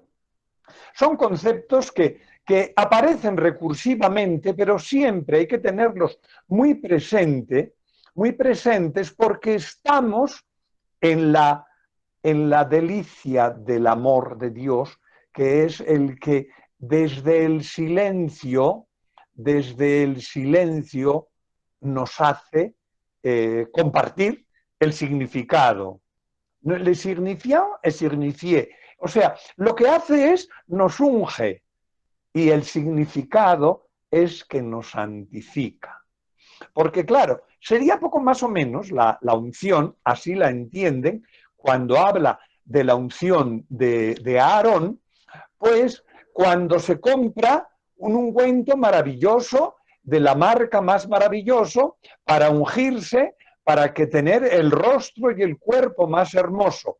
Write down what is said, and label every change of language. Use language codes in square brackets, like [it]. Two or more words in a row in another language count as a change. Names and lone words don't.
[es] Son conceptos que aparecen recursivamente, pero siempre hay que tenerlos muy presentes, porque estamos en la delicia del amor de Dios, que es el que desde el silencio nos hace compartir el significado. Le signifió et signifié. O sea, lo que hace es nos unge, y el significado es que nos santifica. Porque claro, sería poco más o menos la unción, así la entienden, cuando habla de la unción de Aarón, pues cuando se compra un ungüento maravilloso, de la marca más maravilloso, para ungirse, para que tener el rostro y el cuerpo más hermoso.